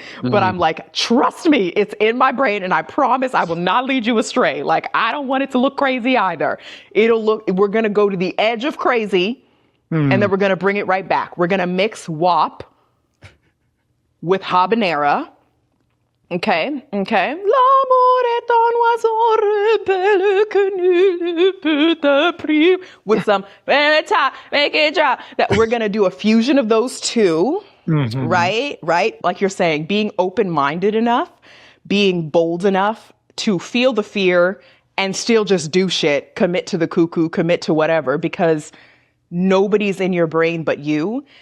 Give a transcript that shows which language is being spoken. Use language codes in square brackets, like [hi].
[en] But I'm like, trust me, it's in my brain and I promise I will not lead you astray. Like, I don't want it to look crazy either. We're going to go to the edge of crazy. And then we're going to bring it right back. We're going to mix WAP with Habanera. Okay. [fr] L'amour est un oiseau rebelle que nul ne peut apprendre. [en] With some, make it drop. That we're going to do a fusion of those two. Right? Like you're saying, being open-minded enough, being bold enough to feel the fear and still just do shit, commit to the cuckoo, commit to whatever, because nobody's in your brain but you.